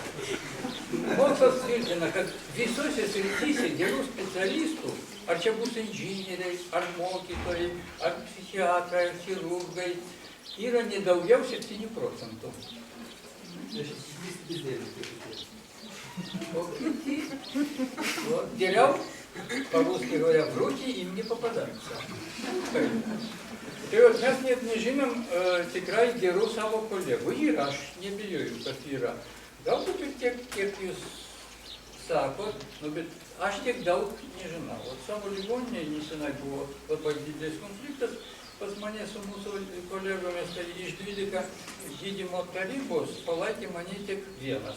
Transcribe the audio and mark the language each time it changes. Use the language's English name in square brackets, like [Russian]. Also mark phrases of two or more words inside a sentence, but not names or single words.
[Lithuanian] Mokslas tvirtina, kad visose srityse gerų specialistų, ar čia bus inžinieriai, ar mokytojai, ar psichiatrai, ar chirurgai, yra nedaugiau 7%. O kiti, geriau, [Russian] по-русски говоря, в руки им не попадаются. [Lithuanian] Tai mes net nežinom tikrai gerų savo kolegų. Yra, aš nebijoju, kad yra. Galbūt ir tiek, kiek jūs sakot, bet aš tiek daug nežinau. Savo ligoninėje nesenai buvo labai didelis konfliktas pas mane su mūsų kolegomis, tai iš 12 gydymo tarybos palaikė mane tik vienas.